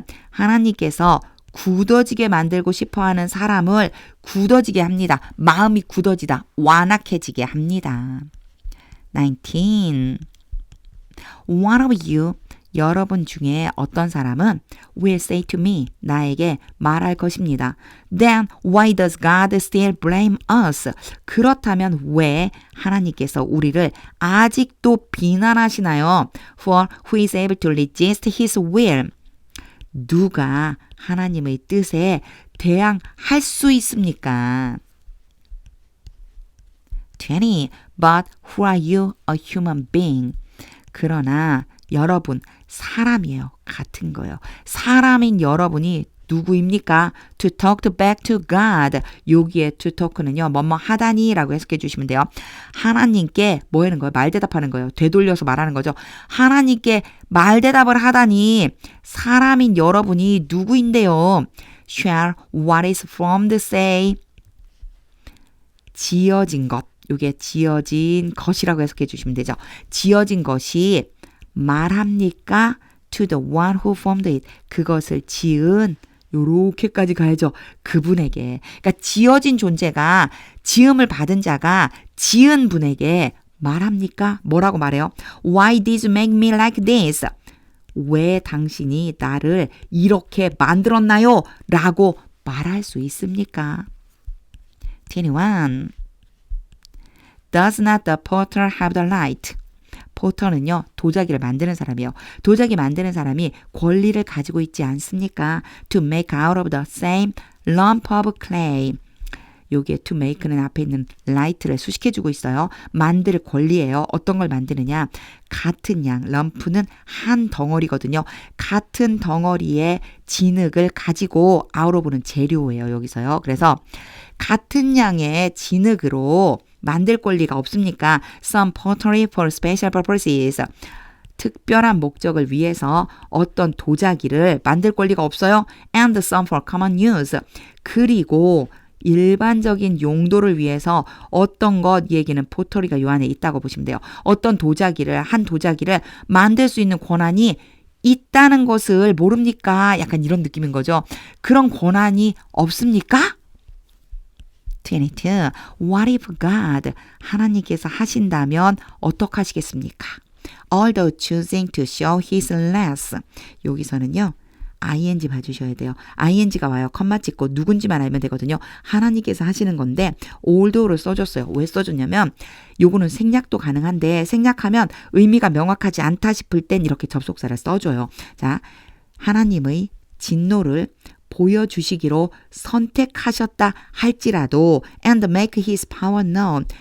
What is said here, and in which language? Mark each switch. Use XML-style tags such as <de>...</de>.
<ko>하나님께서 굳어지게 만들고 싶어하는 사람을 굳어지게 합니다. 마음이 굳어지다. 완악해지게 합니다. 19.</ko> <en>One of you,</en> <ko>여러분 중에 어떤 사람은</ko> <en>will say to me,</en> <ko>나에게 말할 것입니다.</ko> <en>Then why does God still blame us?</en> <ko>그렇다면 왜 하나님께서 우리를 아직도 비난하시나요?</ko> <en>For who is able to resist His will?</en> <ko>누가 하나님의 뜻에 대항할 수 있습니까? 20.</ko> <en>But who are you, a human being?</en> <ko>그러나 여러분 사람이에요. 같은 거예요. 사람인 여러분이 누구입니까?</ko> <en>To talk back to God.</en> <ko>여기에 to talk는요. 뭐뭐 하다니 라고 해석해 주시면 돼요. 하나님께 뭐 하는 거예요? 말대답하는 거예요. 되돌려서 말하는 거죠. 하나님께 말대답을 하다니 사람인 여러분이 누구인데요?</ko> <en>Shall what is formed say.</en> <ko>지어진 것. 이게 지어진 것이라고 해석해 주시면 되죠. 지어진 것이 말합니까?</ko> <en>To the one who formed it.</en> <ko>그것을 지은 요렇게까지 가야죠. 그분에게. 그러니까 지어진 존재가 지음을 받은 자가 지은 분에게 말합니까? 뭐라고 말해요?</ko> <en>Why did you make me like this?</en> <ko>왜 당신이 나를 이렇게 만들었나요? 라고 말할 수 있습니까? 21.</ko> <en>Does not the potter have the right?</en> <ko>포터는요. 도자기를 만드는 사람이에요. 도자기 만드는 사람이 권리를 가지고 있지 않습니까?</ko> <en>To make out of the same lump of clay.</en> <ko>여기에 to make는 앞에 있는 right를 수식해주고 있어요. 만들 권리예요. 어떤 걸 만드느냐. 같은 양, lump는 한 덩어리거든요. 같은 덩어리의 진흙을 가지고 out of는 재료예요. 여기서요. 그래서 같은 양의 진흙으로 만들 권리가 없습니까?</ko> <en>Some pottery for special purposes.</en> <ko>특별한 목적을 위해서 어떤 도자기를 만들 권리가 없어요.</ko> <en>And some for common use.</en> <ko>그리고 일반적인 용도를 위해서 어떤 것 얘기는 포터리가 요 안에 있다고 보시면 돼요. 어떤 도자기를, 한 도자기를 만들 수 있는 권한이 있다는 것을 모릅니까? 약간 이런 느낌인 거죠. 그런 권한이 없습니까? 22.</ko> <en>What if God,</en> <ko>하나님께서 하신다면 어떻게 하시겠습니까?</ko> <en>Although choosing to show his less.</en> <ko>여기서는요. ing 봐주셔야 돼요. ing가 와요. 컴마 찍고 누군지만 알면 되거든요. 하나님께서 하시는 건데 although를 써줬어요. 왜 써줬냐면 요거는 생략도 가능한데 생략하면 의미가 명확하지 않다 싶을 땐 이렇게 접속사를 써줘요. 자, 하나님의 진노를 보여주시기로 선택하셨다 할지라도</ko> <en>and make his power known.</en>